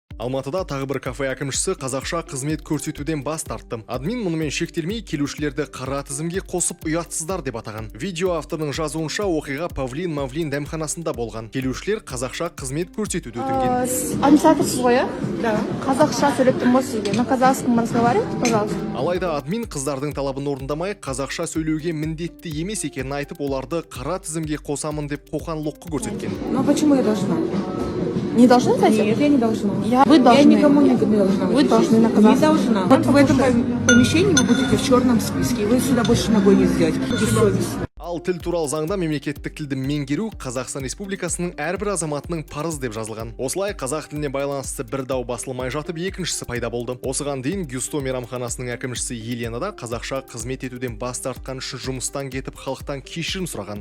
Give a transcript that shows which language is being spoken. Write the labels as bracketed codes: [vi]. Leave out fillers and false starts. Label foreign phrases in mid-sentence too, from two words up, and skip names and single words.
[kk] Алматыда тағы бір кафе әкімшісі қазақша қызмет көрсетуден бас тартты. Админ мұнымен шектелмей келушілерді қара тізімге қосып ұятсыздар деп атаған. Видео авторының жазуынша оқиға Павлин-Мавлин дәмханасында болған. Келушілер қазақша қызмет көрсетуді өтінген. Администраторсыз ғой, да? Қазақша сөйлеп тұрмыз сізге. [ru] На казахском разговаривайте, пожалуйста. [kk] Алайда админ қыздардың талабын орындамай, қазақша сөйлеуге міндетті емес екенін айтып, оларды қара тізімге қосамын деп қоқан-лоққы көрсеткен. [ru] Ну почему я должна? Не должны, кстати? Нет, я не должна. Вы должны. Я никому не должна. Вы должны на казахском. Не должна. Вот в этом помещении вы будете в черном списке, и вы сюда больше ногой не сделаете. Бессовестно. [kk] Ал тіл туралы заңда мемлекеттік тілді меңгеру Қазақстан Республикасының әрбір азаматының парыз деп жазылған. Осылай қазақ тіліне байланысты бір дау басылмай жатып, екіншісі пайда болды. Осыған дейін Гюсто мейрамханасының әкімшісі Елена да қазақша қызмет етуден бас тартқан үшін жұмыстан кетіп, халықтан кешірім сұраған.